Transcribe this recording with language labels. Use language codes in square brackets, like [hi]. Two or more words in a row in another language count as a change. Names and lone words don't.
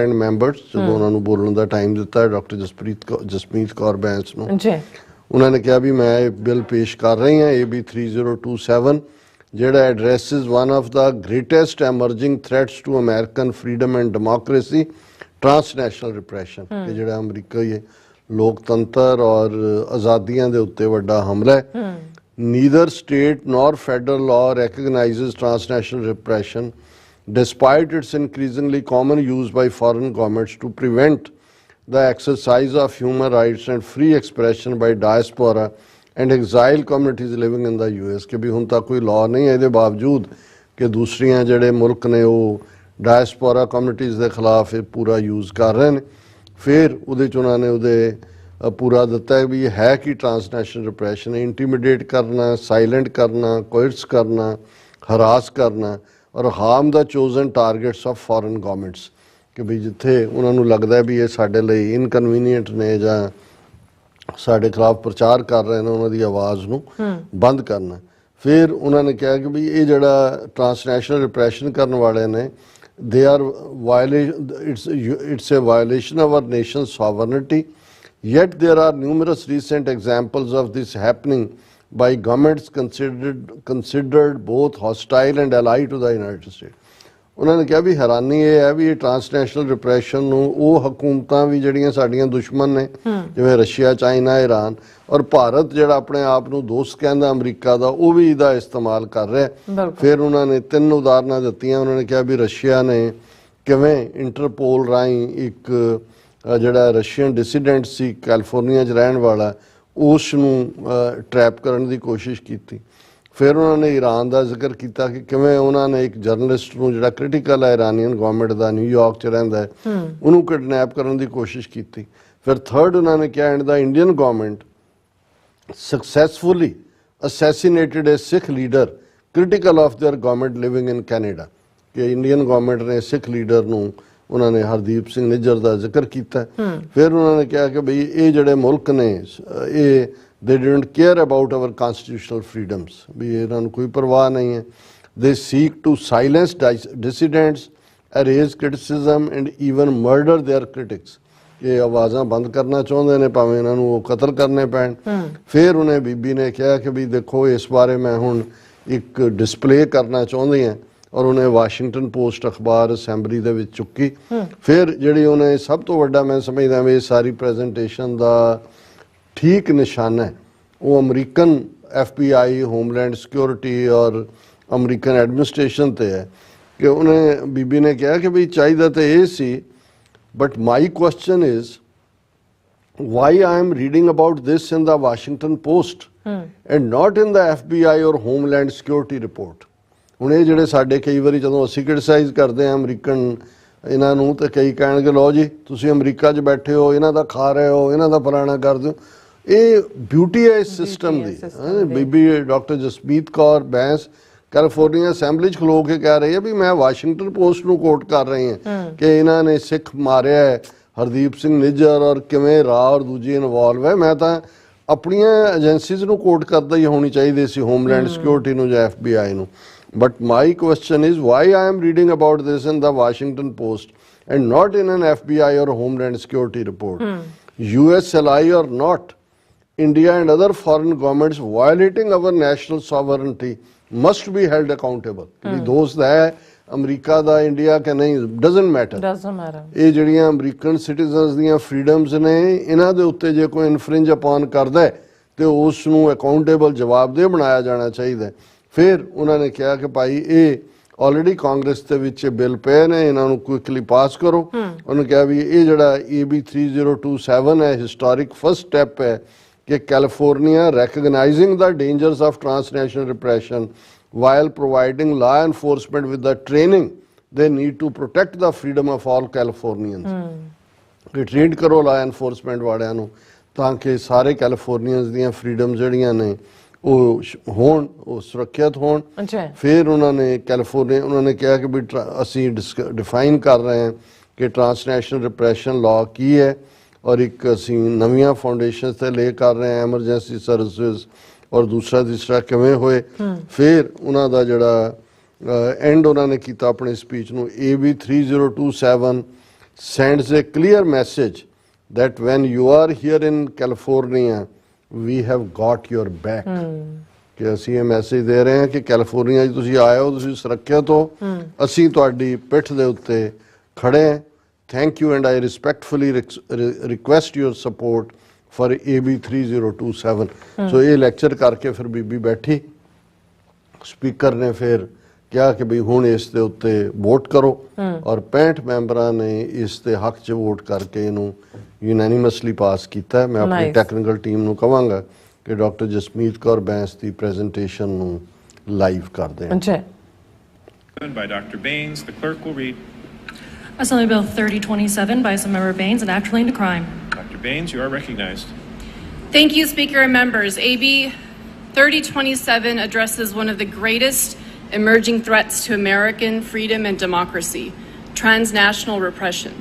[en] and members, [pa] ਜਦੋਂ ਉਹਨਾਂ ਨੂੰ ਬੋਲਣ ਦਾ ਟਾਈਮ ਦਿੱਤਾ ਡਾਕਟਰ ਜਸਮੀਤ ਕੌਰ ਬੈਂਸ ਨੂੰ, ਉਹਨਾਂ ਨੇ ਕਿਹਾ ਵੀ ਮੈਂ ਇਹ ਬਿੱਲ ਪੇਸ਼ ਕਰ ਰਹੀ ਹਾਂ AB 3027, ਜਿਹੜਾ [en] addresses one of the greatest emerging threats to American freedom and democracy, transnational repression, [pa] ਕਿ ਜਿਹੜਾ ਅਮਰੀਕਾ ਹੀ ਲੋਕਤੰਤਰ ਔਰ ਆਜ਼ਾਦੀਆਂ ਦੇ ਉੱਤੇ ਵੱਡਾ ਹਮਲਾ ਹੈ। [en] Neither state nor federal law recognizes transnational repression despite its increasingly common use by foreign governments to prevent the exercise of human rights and free expression by diaspora and exile communities living in the US। [pa] ਕਿ ਵੀ ਹੁਣ ਤੱਕ ਕੋਈ ਲਾਅ ਨਹੀਂ ਹੈ, ਇਹਦੇ ਬਾਵਜੂਦ ਕਿ ਦੂਸਰੀਆਂ ਜਿਹੜੇ ਮੁਲਕ ਨੇ ਉਹ [en] diaspora communities [pa] ਦੇ ਖਿਲਾਫ ਇਹ ਪੂਰਾ ਯੂਜ਼ ਕਰ ਰਹੇ ਨੇ। ਫਿਰ ਉਹਦੇ 'ਚ ਉਹਨਾਂ ਨੇ ਉਹਦੇ ਪੂਰਾ ਦਿੱਤਾ ਵੀ ਇਹ ਹੈ ਕਿ [en] transnational repression intimidate [pa] ਕਰਨਾ, ਸਾਇਲੈਂਟ ਕਰਨਾ, ਕੋਇਟਸ ਕਰਨਾ, ਹਰਾਸ ਕਰਨਾ ਔਰ [en] harm the chosen targets of foreign governments, [pa] ਕਿ ਵੀ ਜਿੱਥੇ ਉਹਨਾਂ ਨੂੰ ਲੱਗਦਾ ਵੀ ਇਹ ਸਾਡੇ ਲਈ ਇਨਕਨਵੀਨੀਅੰਟ ਨੇ ਜਾਂ ਸਾਡੇ ਖਿਲਾਫ ਪ੍ਰਚਾਰ ਕਰ ਰਹੇ ਨੇ, ਉਹਨਾਂ ਦੀ ਆਵਾਜ਼ ਨੂੰ ਬੰਦ ਕਰਨਾ। ਫਿਰ ਉਹਨਾਂ ਨੇ ਕਿਹਾ ਕਿ ਵੀ ਇਹ ਜਿਹੜਾ [en] transnational repression [pa] ਕਰਨ ਵਾਲੇ ਨੇ [en] they are it's a violation of our nation's sovereignty, yet there are numerous recent examples of this happening by governments considered both hostile and allied to the United States. [pa] ਉਹਨਾਂ ਨੇ ਕਿਹਾ ਵੀ ਹੈਰਾਨੀ ਇਹ ਹੈ ਵੀ ਇਹ [en] transnational repression [pa] ਨੂੰ ਉਹ ਹਕੂਮਤਾਂ ਵੀ ਜਿਹੜੀਆਂ ਸਾਡੀਆਂ ਦੁਸ਼ਮਣ ਨੇ ਜਿਵੇਂ ਰਸ਼ੀਆ, ਚਾਈਨਾ, ਈਰਾਨ, ਔਰ ਭਾਰਤ ਜਿਹੜਾ ਆਪਣੇ ਆਪ ਨੂੰ ਦੋਸਤ ਕਹਿੰਦਾ ਅਮਰੀਕਾ ਦਾ, ਉਹ ਵੀ ਇਹਦਾ ਇਸਤੇਮਾਲ ਕਰ ਰਿਹਾ। ਫਿਰ ਉਹਨਾਂ ਨੇ 3 ਉਦਾਹਰਨਾਂ ਦਿੱਤੀਆਂ। ਉਹਨਾਂ ਨੇ ਕਿਹਾ ਵੀ ਰਸ਼ੀਆ ਨੇ ਕਿਵੇਂ ਇੰਟਰਪੋਲ ਰਾਹੀਂ ਇੱਕ ਜਿਹੜਾ [en] Russian dissident [pa] ਸੀ ਕੈਲੀਫੋਰਨੀਆ 'ਚ ਰਹਿਣ ਵਾਲਾ, ਉਸ ਨੂੰ ਟਰੈਪ ਕਰਨ ਦੀ ਕੋਸ਼ਿਸ਼ ਕੀਤੀ। ਫਿਰ ਉਹਨਾਂ ਨੇ ਈਰਾਨ ਦਾ ਜ਼ਿਕਰ ਕੀਤਾ ਕਿ ਕਿਵੇਂ ਉਹਨਾਂ ਨੇ ਇੱਕ ਜਰਨਲਿਸਟ ਨੂੰ ਜਿਹੜਾ ਕ੍ਰਿਟੀਕਲ ਹੈ [en] Iranian government [pa] ਦਾ, ਨਿਊਯਾਰਕ 'ਚ ਰਹਿੰਦਾ ਹੈ, ਉਹਨੂੰ ਕਿਡਨੈਪ ਕਰਨ ਦੀ ਕੋਸ਼ਿਸ਼ ਕੀਤੀ। ਫਿਰ ਥਰਡ ਉਹਨਾਂ ਨੇ ਕਿਹਾ [en] and the Indian government successfully assassinated a Sikh leader critical of their government living in Canada, [pa] ਕਿ [en] Indian government [pa] ਨੇ [en] Sikh leader [pa] ਨੂੰ ਉਹਨਾਂ ਨੇ ਹਰਦੀਪ ਸਿੰਘ ਨਿੱਜਰ ਦਾ ਜ਼ਿਕਰ ਕੀਤਾ। ਫਿਰ ਉਹਨਾਂ ਨੇ ਕਿਹਾ ਕਿ ਬਈ ਇਹ ਜਿਹੜੇ ਮੁਲਕ ਨੇ ਇਹ [en] they didn't care about our constitutional freedoms, [pa] ਵੀ ਇਹਨਾਂ ਨੂੰ ਕੋਈ ਪਰਵਾਹ ਨਹੀਂ ਹੈ। [en] they seek to silence dissidents, erase criticism and even murder their critics, [pa] ਇਹ ਆਵਾਜ਼ਾਂ ਬੰਦ ਕਰਨਾ ਚਾਹੁੰਦੇ ਨੇ ਭਾਵੇਂ ਇਹਨਾਂ ਨੂੰ ਉਹ ਕਤਲ ਕਰਨੇ ਪੈਣ। ਫਿਰ ਉਹਨੇ ਬੀਬੀ ਨੇ ਕਿਹਾ ਕਿ ਵੀ ਦੇਖੋ ਇਸ ਬਾਰੇ ਮੈਂ ਹੁਣ ਇੱਕ ਡਿਸਪਲੇ ਕਰਨਾ ਚਾਹੁੰਦੀ ਹਾਂ, ਔਰ ਉਹਨੇ ਵਾਸ਼ਿੰਗਟਨ ਪੋਸਟ ਅਖਬਾਰ ਅਸੈਂਬਲੀ ਦੇ ਵਿੱਚ ਚੁੱਕੀ। ਫਿਰ ਜਿਹੜੀ ਉਹਨੇ ਸਭ ਤੋਂ ਵੱਡਾ ਮੈਂ ਸਮਝਦਾ ਵੀ ਇਹ ਸਾਰੀ ਪ੍ਰੈਜੈਂਟੇਸ਼ਨ ਦਾ ਠੀਕ ਨਿਸ਼ਾਨਾ ਹੈ ਉਹ ਅਮਰੀਕਨ FBI, ਹੋਮਲੈਂਡ ਸਿਕਿਉਰਿਟੀ ਔਰ [en] American administration [pa] ਤੇ ਹੈ ਕਿ ਉਹਨੇ ਬੀਬੀ ਨੇ ਕਿਹਾ ਕਿ ਵੀ ਚਾਹੀਦਾ ਤਾਂ ਇਹ ਸੀ, [en] but my question is why I am reading about this in the Washington Post and not in the FBI or Homeland Security report. [pa] ਹੁਣ ਇਹ ਜਿਹੜੇ ਸਾਡੇ ਕਈ ਵਾਰੀ ਜਦੋਂ ਅਸੀਂ ਕ੍ਰਿਟਿਸਾਈਜ਼ ਕਰਦੇ ਹਾਂ ਅਮਰੀਕਨ ਇਹਨਾਂ ਨੂੰ, ਤੇ ਕਈ ਕਹਿਣਗੇ ਲਓ ਜੀ ਤੁਸੀਂ ਅਮਰੀਕਾ 'ਚ ਬੈਠੇ ਹੋ, ਇਹਨਾਂ ਦਾ ਖਾ ਰਹੇ ਹੋ, ਇਹਨਾਂ ਦਾ ਫਲਾਣਾ ਕਰਦੇ ਹੋ। ਇਹ ਬਿਊਟੀ ਹੈ ਇਸ ਸਿਸਟਮ ਦੀ। ਬੀਬੀ ਡਾਕਟਰ ਜਸਮੀਤ ਕੌਰ ਬੈਂਸ ਕੈਲੀਫੋਰਨੀਆ ਅਸੈਂਬਲੀ 'ਚ ਖਲੋ ਕੇ ਕਹਿ ਰਹੀ ਹੈ ਵੀ ਮੈਂ ਵਾਸ਼ਿੰਗਟਨ ਪੋਸਟ ਨੂੰ ਕੋਟ ਕਰ ਰਹੀ ਹਾਂ ਕਿ ਇਹਨਾਂ ਨੇ ਸਿੱਖ ਮਾਰਿਆ ਹੈ, ਹਰਦੀਪ ਸਿੰਘ ਨਿੱਜਰ, ਔਰ ਕਿਵੇਂ ਰਾਹ ਔਰ ਦੂਜੀ ਇਨਵੋਲਵ ਹੈ। ਮੈਂ ਤਾਂ ਆਪਣੀਆਂ ਏਜੰਸੀਜ਼ ਨੂੰ ਕੋਟ ਕਰਦਾ ਹੀ ਹੋਣੀ ਚਾਹੀਦੀ ਸੀ, ਹੋਮਲੈਂਡ ਸਿਕਿਉਰਿਟੀ ਨੂੰ ਜਾਂ FBI ਨੂੰ। [en] But my question is why I am reading about this in the Washington Post and not in an FBI or Homeland Security report. US ally or not, India and other foreign governments violating our national sovereignty must be held accountable. [pa] ਕਿ ਦੋਸਤ ਹੈ ਅਮਰੀਕਾ ਦਾ ਇੰਡੀਆ ਕਿ ਨਹੀਂ, [en] doesn't matter. [pa] ਇਹ ਜਿਹੜੀਆਂ [en] American citizens [pa] ਦੀਆਂ ਫਰੀडम्स ਨੇ ਇਹਨਾਂ ਦੇ ਉੱਤੇ ਜੇ ਕੋਈ [en] infringe upon [pa] ਕਰਦਾ ਹੈ ਤੇ ਉਸ ਨੂੰ ਅਕਾਊਂਟੇਬਲ ਜਵਾਬਦੇਹ ਬਣਾਇਆ ਜਾਣਾ ਚਾਹੀਦਾ। ਫਿਰ ਉਹਨਾਂ ਨੇ ਕਿਹਾ ਕਿ ਭਾਈ ਇਹ ਆਲਰੇਡੀ ਕਾਂਗਰਸ ਦੇ ਵਿੱਚ ਬਿੱਲ ਪਏ ਨੇ, ਇਹਨਾਂ ਨੂੰ [en] quickly pass [pa] ਕਰੋ। ਉਹਨੇ ਕਿਹਾ ਵੀ ਇਹ ਜਿਹੜਾ [en] AB 3027 ਹੈ historic first step [pa] ਹੈ ਕਿ [en] California recognizing the dangers of transnational repression while providing law enforcement with the training they need to protect the freedom of all Californians. [pa] ਕਿ ਟ੍ਰੇਨ ਕਰੋ [en] law enforcement [pa] ਵਾਲਿਆਂ ਨੂੰ ਤਾਂ ਕਿ ਸਾਰੇ ਕੈਲੀਫੋਰਨੀਅਨਸ ਦੀਆਂ ਫਰੀडम ਜਿਹੜੀਆਂ ਨੇ ਉਹ ਹੋਣ, ਉਹ ਸੁਰੱਖਿਅਤ ਹੋਣ। ਫਿਰ ਉਹਨਾਂ ਨੇ ਕੈਲੀਫੋਰਨੀਆ ਉਹਨਾਂ ਨੇ ਕਿਹਾ ਕਿ ਵੀ ਅਸੀਂ ਡਿਫਾਈਨ ਕਰ ਰਹੇ ਹਾਂ ਕਿ [en] transnational repression law [pa] ਕੀ ਹੈ, ਔਰ ਇੱਕ ਅਸੀਂ ਨਵੀਆਂ ਫਾਊਂਡੇਸ਼ਨਸ ਤੇ ਲੇ ਕਰ ਰਹੇ ਹਾਂ [en] emergency services, [pa] ਔਰ ਦੂਸਰਾ ਤੀਸਰਾ ਕਿਵੇਂ ਹੋਏ। ਫਿਰ ਉਹਨਾਂ ਦਾ ਜਿਹੜਾ ਐਂਡ ਉਹਨਾਂ ਨੇ ਕੀਤਾ ਆਪਣੀ ਸਪੀਚ ਨੂੰ, [en] AB 3027 sends a clear message that when you are here in California we have got your back. [pa] ਕਿ ਅਸੀਂ ਇਹ ਮੈਸੇਜ ਦੇ ਰਹੇ ਹਾਂ ਕਿ ਕੈਲੀਫੋਰਨੀਆ 'ਚ ਤੁਸੀਂ ਆਏ ਹੋ, ਤੁਸੀਂ ਸੁਰੱਖਿਅਤ ਹੋ, ਅਸੀਂ ਤੁਹਾਡੀ ਪਿੱਠ ਦੇ ਉੱਤੇ ਖੜੇ ਹਾਂ। [en] Thank you and I respectfully request your support for AB 3027. [pa] ਸੋ ਇਹ ਲੈਕਚਰ ਕਰਕੇ ਫਿਰ ਬੀਬੀ ਬੈਠੀ, ਸਪੀਕਰ ਨੇ ਫਿਰ ਕਿਹਾ ਕਿ ਬਈ ਹੁਣ ਇਸ ਦੇ ਉੱਤੇ ਵੋਟ ਕਰੋ, ਔਰ 65 ਮੈਂਬਰਾਂ ਨੇ ਇਸ ਦੇ ਹੱਕ 'ਚ ਵੋਟ ਕਰਕੇ ਇਹਨੂੰ ਯੂਨੈਨਿਮਸਲੀ ਪਾਸ ਕੀਤਾ। ਮੈਂ ਆਪਣੀ [en] technical team [pa] ਨੂੰ ਕਹਾਂਗਾ ਕਿ ਡਾਕਟਰ ਜਸਮੀਤ ਕੌਰ ਬੈਂਸ ਦੀ ਪ੍ਰੈਜੈਂਟੇਸ਼ਨ ਨੂੰ ਲਾਈਵ ਕਰਦੇ ਹਾਂ। [en] By Dr. Baines, the clerk will read. Assembly Bill 3027 by Assemblymember Baines, an act relating to crime. Dr. Baines, you are recognized. Thank you, Speaker and members. AB 3027 addresses one of the greatest emerging threats to American freedom and democracy, transnational repression.